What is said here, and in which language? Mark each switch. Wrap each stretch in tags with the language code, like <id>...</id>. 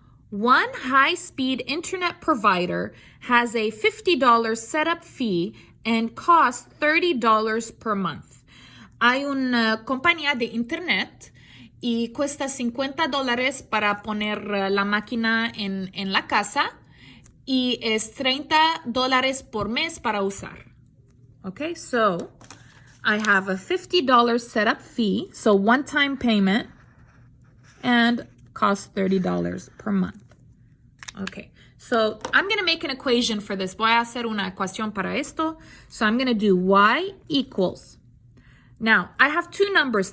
<en>One high-speed internet provider has a $50 setup fee and costs $30 per month.</en> <es>Hay una compañía de internet y cuesta $50 para poner la máquina en la casa y es $30 por mes para usar.</es> <en>Okay, so I have a $50 setup fee, so one-time payment, and costs $30 per month. Okay, so I'm going to make an equation for this.</en> <es>Voy a hacer una ecuación para esto.</es> <en>So I'm going to do y equals. Now, I have 2 numbers.</en>